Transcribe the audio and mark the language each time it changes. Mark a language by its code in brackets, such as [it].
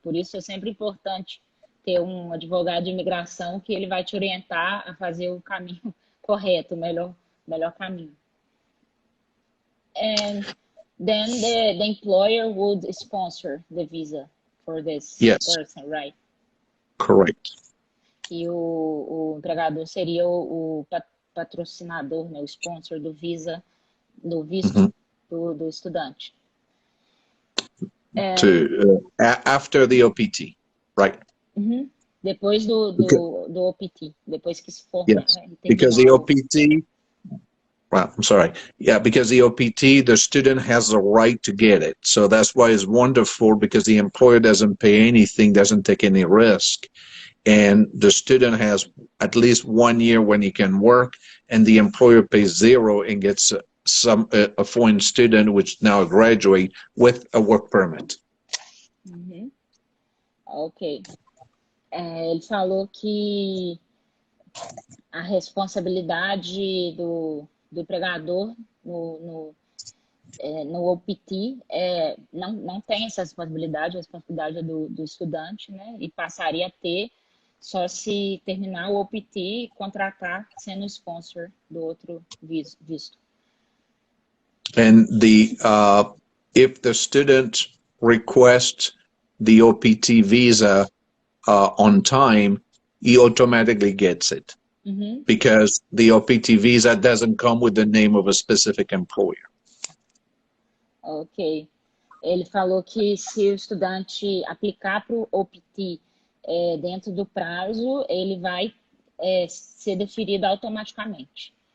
[pt] Por isso é sempre importante ter um advogado de imigração que ele vai te orientar a fazer o caminho correto, o melhor caminho. [en] And then the employer would sponsor the visa for this person, right? Correct. [pt] E o empregador seria o patrocinador, né, o sponsor do visa, do visto do estudante. [en] After the OPT, right? [pt] Depois do OPT, depois que se for. [en] Yes, because the OPT, well, I'm sorry. Yeah, because the OPT, the student has the right to get it. So that's why it's wonderful, because the employer doesn't pay anything, doesn't take any risk. And the student has at least 1 year when he can work, and the employer pays 0 and gets a foreign student, which now a graduate, with a work permit. Ok. [pt] Ele falou que a responsabilidade do empregador no OPT não tem essa responsabilidade, a responsabilidade é do estudante, né? E passaria a ter só se terminar o OPT e contratar sendo sponsor do outro visto. [en] And if the student requests the OPT visa on time, he automatically gets it. Because the OPT visa doesn't come with the name of a specific employer. Ok. [pt] Ele falou que se o estudante aplicar para o OPT dentro do prazo, ele vai ser deferido automaticamente.